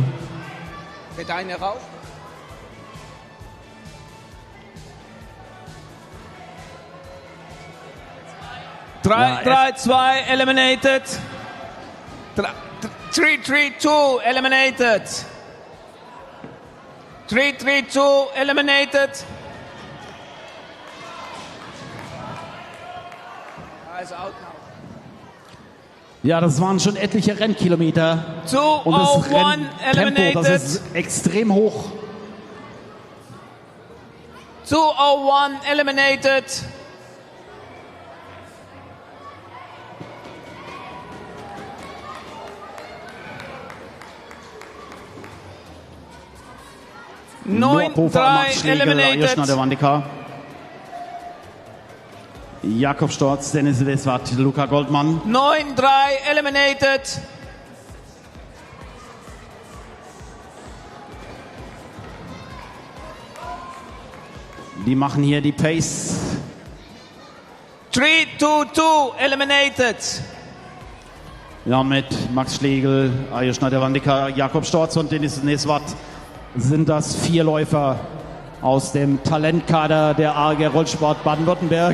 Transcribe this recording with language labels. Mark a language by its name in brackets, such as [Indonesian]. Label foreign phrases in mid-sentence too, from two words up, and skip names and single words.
[German] Geht eine raus? 3, 2 eliminated. [English] 3, 3, 2 eliminated. 3, 3, 2 eliminated. Is out now. [German] Ja, das waren schon etliche Rennkilometer. Und das Renntempo, das ist extrem hoch. [English] 201 eliminated. Noah Poffer, Max Schlegel, eliminated. Ajos Nadewandika. Jakob Storz, Dennis Lesvat, Luca Goldmann. 9-3 eliminated. [German] Die machen hier die Pace. [English] 3-2-2 eliminated. [German] Ja, mit Max Schlegel, Ajos Nadewandika, Jakob Storz und Dennis Lesvat sind das 4 Läufer aus dem Talentkader der AG Rollsport Baden-Württemberg.